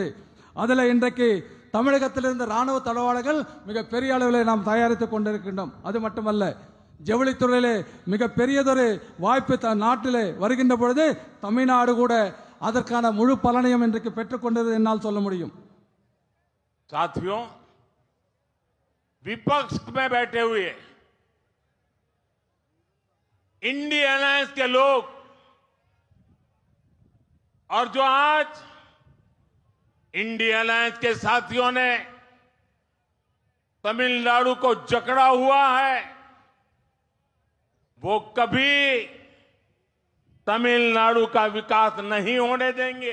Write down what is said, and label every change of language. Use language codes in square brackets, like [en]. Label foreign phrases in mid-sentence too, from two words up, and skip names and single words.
[ta] அதில் இன்றைக்கு தமிழகத்தில் இருந்த ராணுவ தளவாடங்கள் மிக பெரிய அளவில் நாம் தயாரித்துக் கொண்டிருக்கின்றோம். அது மட்டுமல்ல, ஜவுளித்துறையிலே மிக பெரியதொரு வாய்ப்பு நாட்டிலே வருகின்ற பொழுது தமிழ்நாடு கூட அதற்கான முழு பலனையும் இன்றைக்கு பெற்றுக்கொண்டது என்னால் சொல்ல முடியும். [hi] साथियों, विपक्ष में बैठे हुए इंडिया अलायंस के लोग और जो आज इंडिया अलायंस के साथियों ने तमिलनाडु को जकड़ा हुआ है, वो कभी तमिलनाडु का विकास नहीं होने देंगे।